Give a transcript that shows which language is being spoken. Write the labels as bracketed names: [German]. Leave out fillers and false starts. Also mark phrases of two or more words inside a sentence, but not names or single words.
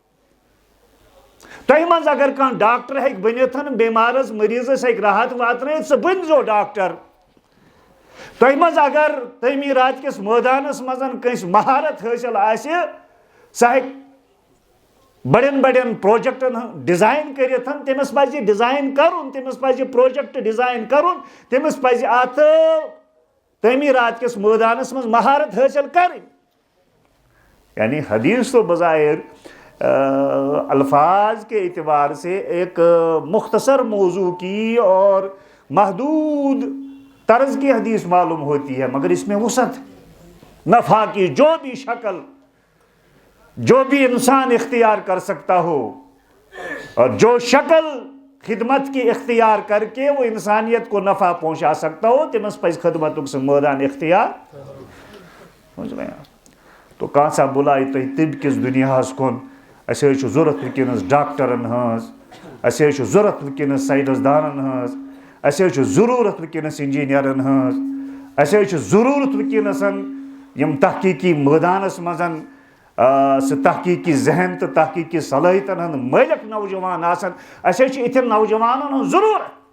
[Kashmiri] تۄہہِ منٛز اگر کانٛہہ ڈاکٹر ہیٚکہِ بٔنِتھ بٮ۪مارس مٔریٖضس ہیٚکہِ راحت واتنٲیِتھ سُہ بٔنۍزیو ڈاکٹر تۄہہِ منٛز اگر تعمیٖرات کِس مٲدانس منٛز کٲنٛسہِ مہارت حٲصِل آسہِ سُہ ہیٚکہِ بڑٮ۪ن بڑٮ۪ن پروجیکٹن ہُنٛد ڈِزاین کٔرِتھ تٔمِس پزِ یہِ ڈِزاین کرُن تٔمِس پزِ یہِ پروجیکٹ ڈِزاین کرُن تٔمِس پزِ اتھ تعمیٖرات کِس مٲدانس منٛز مہارت حٲصِل کرٕنۍ یعنی حدیث تو بظاہر [Urdu] الفاظ کے اعتبار سے ایک مختصر موضوع کی اور محدود طرز کی حدیث معلوم ہوتی ہے مگر اس میں وسعت نفع کی جو بھی شکل جو بھی انسان اختیار کر سکتا ہو اور جو شکل خدمت کی اختیار کر کے وہ انسانیت کو نفع پہنچا سکتا ہو [Kashmiri] تٔمِس پزِ خدمتُک سُہ مٲدان اختیار سمجھ میں تو کانٛہہ سا بُلایہِ تۄہہِ طِب کِس دُنیاہس کُن اَسہِ حظ چھُ ضوٚرتھ وٕنکیٚنس ڈاکٹرن ہٕنٛز اَسہِ حظ چھُ ضوٚرتھ وٕنکیٚنس ساینس دانن ہٕنٛز اَسہِ حظ چھُ ضروٗرت وٕنکیٚنس انجیٖنیرن ہٕنٛز اَسہِ حظ چھُ ضروٗرت وٕنکیٚنس یِم تحقیٖقی مٲدانس منٛز سُہ تحقیٖقی ذہن تہٕ تحقیٖقی صلٲحیتن ہٕنٛدۍ مٲلِک نوجوان آسان اَسہِ حظ چھُ یِتھٮ۪ن نوجوانن ہٕنٛز ضروٗرت